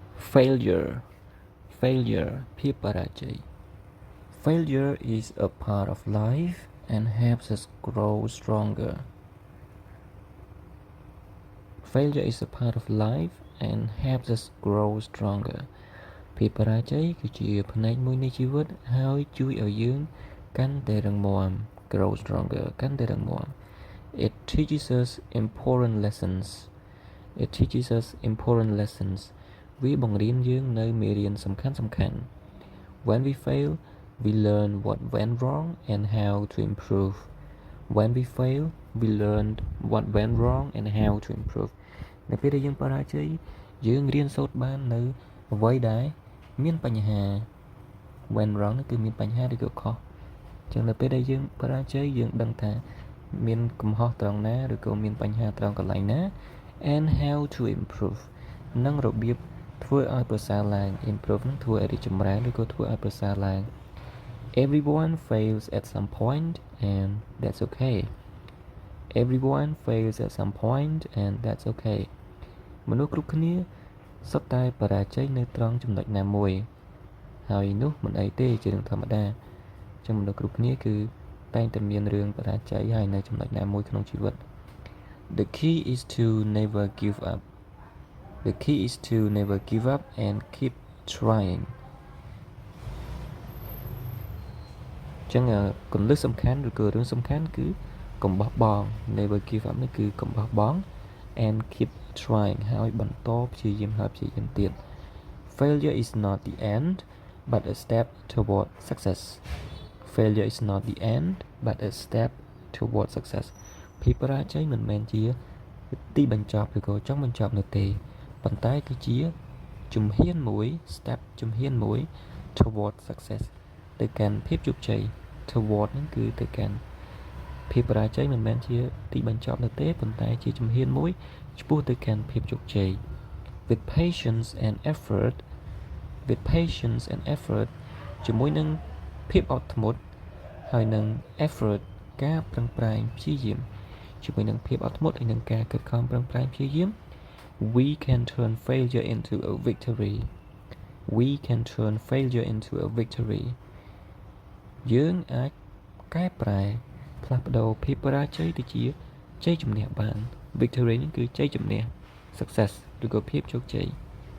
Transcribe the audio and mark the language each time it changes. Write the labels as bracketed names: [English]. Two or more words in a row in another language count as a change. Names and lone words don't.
[English] failure failure ភាពបរាជ័យ failure is a part of life and helps us grow stronger failure is a part of life and helps us grow stronger [Khmer] ភាពបរាជ័យគឺជាផ្នែកមួយនៃជីវិតហើយជួយឲ្យយើងកាន់តែរឹងមាំ [English] grow stronger [Khmer] កាន់តែរឹងមាំ [English] it teaches us important lessons it teaches us important lessons [Khmer] វាបង្រៀនយើងនៅមេរៀនសំខាន់ៗ [English] when we fail we learn what went wrong and how to improve when we fail we learned what went wrong and how to improve [Khmer] នៅពេលដែលយើងបរាជ័យយើងរៀន សូត្របាននៅអ្វីដែលមានបញ្ហា [English] went wrong [Khmer] គឺមានបញ្ហាឬក៏ខុសចឹងនៅពេលដែលយើងបរាជ័យយើងដឹងថាមានកំហុសត្រង់ណាឬក៏មាន បញ្ហាត្រង់កន្លែងណា [English] and how to improve [Khmer] និងរបៀបធ្វើឲ្យប្រសើរឡើង improve នឹងធ្វើឲ្យរីកចម្រើនឬក៏ធ្វើឲ្យប្រសើរឡើង [English] everyone fails at some point and that's okay everyone fails at some point and that's okay [Khmer] មនុស្សគ្រប់គ្នាសុទ្ធតែបរាជ័យនៅត្រង់ចំណុចណាមួយហើយនោះមិនអីទេជារឿងធម្មតាចឹងមនុស្សគ្រប់គ្នាគឺតែងតែមានរឿងបរាជ័យហើយនៅចំណុចណាមួយក្នុងជីវិត [English] The key is to never give up The key is to never give up and keep trying [Khmer] ចឹងគន្លឹះសំខាន់ឬក៏រឿងសំខាន់គឺកុំបោះបង់ [English] never give up [Khmer] នេះគឺកុំបោះបង់ [English] and keep trying [Khmer] ហើយបន្តព្យាយាម [English] ហើយព្យាយាមទៀត Failure is not the end but a step toward success Failure is not the end but a step toward [Khmer] success ភាពបរាជ័យមិនមែនជាទីបញ្ចប់ឬក៏ចុងបញ្ចប់នោះទេប៉ុន្តែគឺជាជំហានមួយ step ជំហានមួយ [English] toward success [Khmer] ទៅកាន់ភាពជោគជ័យ toward ហ្នឹងគឺទៅកាន់ភាពបរាជ័យមិនមែនជាទីបញ្ចប់នោះទេប៉ុន្តែជាជំហានមួយឆ្ពោះទៅកាន់ភាពជោគជ័យ [English] with patience and effort [Khmer] ជាមួយនឹងភាពអត់ធ្មត់ហើយនឹង effort ការប្រឹងប្រែងព្យាយាមជាមួយនឹងភាពអត់ធ្មត់ហើយនឹងការខិតខំប្រឹងប្រែងព្យាយាម [English] we can turn failure into a victory [Khmer] យើងអាចកែប្រែផ្លាស់ប្ដូរភាពបរាជ័យទៅជាជ័យជំនះបាន victory នេះគឺជ័យជំនះ success ឬក៏ភាពជោគជ័យ